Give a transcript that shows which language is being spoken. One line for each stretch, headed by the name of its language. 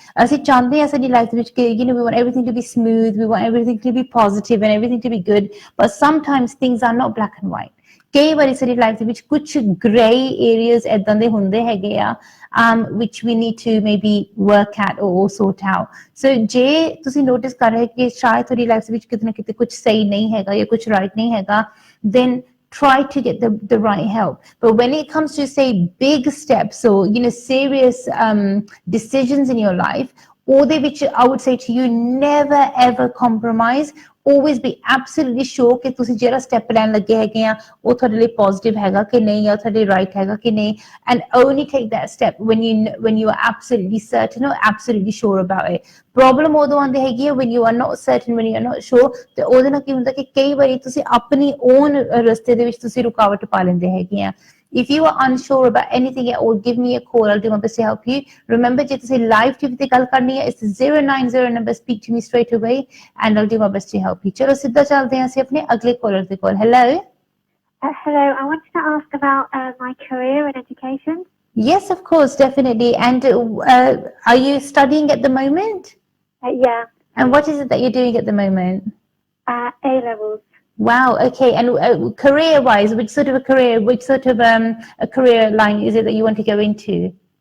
Punjabi: ਅਸੀਂ ਚਾਹੁੰਦੇ ਹਾਂ ਸਾਡੀ ਲਾਈਫ ਦੇ ਵਿੱਚ ਕਿ,
English: you know, we want everything to be smooth, we want everything to be positive and everything to be good, but sometimes things are not black and white.
Punjabi: ਕਈ ਵਾਰੀ ਸਾਡੀ ਲਾਈਫ ਦੇ ਵਿੱਚ ਕੁਝ gray areas ਏਦਾਂ ਦੇ ਹੁੰਦੇ ਹੈਗੇ ਆ,
English: which we need to maybe work at or sort out.
Punjabi: So ਜੇ ਤੁਸੀਂ notice ਕਰ ਰਹੇ ਕਿ ਸ਼ਾਇਦ ਤੁਹਾਡੀ ਲਾਈਫ ਦੇ ਵਿੱਚ ਕਿਤੇ ਨਾ ਕਿਤੇ ਕੁਝ ਸਹੀ ਨਹੀਂ ਹੈਗਾ ਜਾਂ ਕੁਝ right ਨਹੀਂ ਹੈਗਾ,
English: then try to get the right help. But when it comes to, say, big steps or, you know, serious decisions in your life, or they, which I would say to you, never ever compromise. always be absolutely sure
Punjabi: ਕਿ ਤੁਸੀਂ ਜਿਹੜਾ step ਲੈਣ ਲੱਗੇ ਹੈਗੇ ਆ ਉਹ ਤੁਹਾਡੇ ਲਈ ਪੋਜ਼ਿਟਿਵ ਹੈਗਾ ਕਿ ਨਹੀਂ ਜਾਂ ਤੁਹਾਡੇ ਰਾਈਟ ਹੈਗਾ ਕਿ ਨਹੀਂ
English: and only take that step when you are absolutely certain or absolutely sure about it
Punjabi: problem ਉਦੋਂ ਆਉਂਦੀ ਹੈਗੀ ਹੈ
English: when you are not certain when you are not sure
Punjabi: ਤੇ ਉਹਦੇ ਨਾਲ ਕੀ ਹੁੰਦਾ ਕਿ ਕਈ ਵਾਰੀ ਤੁਸੀਂ ਆਪਣੀ own ਰਸਤੇ ਦੇ ਵਿੱਚ ਤੁਸੀਂ ਰੁਕਾਵਟ ਪਾ ਲੈਂਦੇ ਹੈਗੇ ਆ
English: If you are unsure about anything at all, give me a call. I'll do my best to help you. Remember,
Punjabi: ਜੇ ਤੁਸੀਂ live TV ਤੇ ਗੱਲ ਕਰਨੀ ਹੈ,
English: it's the 090 number. Speak to me straight away, and I'll do my best to help you.
Punjabi: ਚਲੋ ਸਿੱਧਾ ਚੱਲਦੇ ਹਾਂ ਅਸੀਂ ਆਪਣੇ ਅਗਲੇ caller ਦੇ ਕੋਲ.
English: Hello. Hello, I wanted to ask about my career and education. Yes, of course, definitely. And are you studying at the moment? Yeah. And what is it that you're doing at the moment? A levels. Wow. Okay. And career-wise, which sort of a career line is it that you want to go into?